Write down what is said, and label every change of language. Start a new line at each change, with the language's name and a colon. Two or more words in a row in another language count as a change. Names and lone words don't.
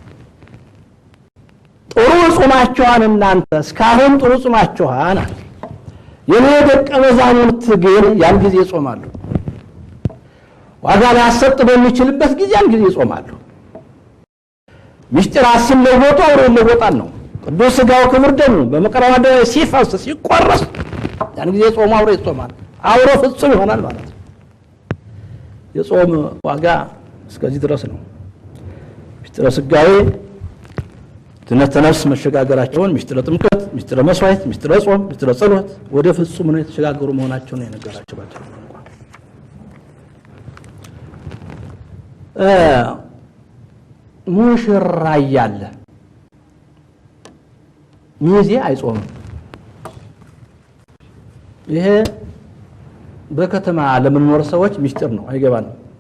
Amharic: ጥሩ ጾማችኋን እናንተ እስካሁን ጥሩ ጾማችኋን አለ። የኔ ደቀ መዛሙርት ግን ያን ጊዜ ይጾማሉ። ዋጋ ሊያሰጥ በሚችልበት ጊዜ ያን ጊዜ ይጾማሉ። ምስጢራት ሲለወጡ አብሮ ይለወጣል ነው። ቅዱስ ሥጋው ክቡር ደሙ በመቅረብ አደባባይ ሲፈስ ሲቆረስ ያን ጊዜ ጾሙ አብሮ ይጾማል። አብሮ ፍጹም ይሆናል ማለት ነው። የጾም ዋጋ እስከዚህ ድረስ ነው። ምስጢረ ሥጋዌ ድኅነተ ነፍስ መሸጋገራቸውን፣ ምስጢረ ጥምቀት፣ ምስጢረ መስዋዕት፣ ምስጢረ ጾም፣ ምስጢረ ጸሎት ወደ ፍጹም ነው የተሸጋገሩ መሆናቸውን ነው የነገራቸው። ባጭሩ እንኳን ሙሽራ እያለ ሚዜ አይጾምም። ይሄ በከተማ ለምንኖር ሰዎች ምስጢር ነው፣ አይገባንም።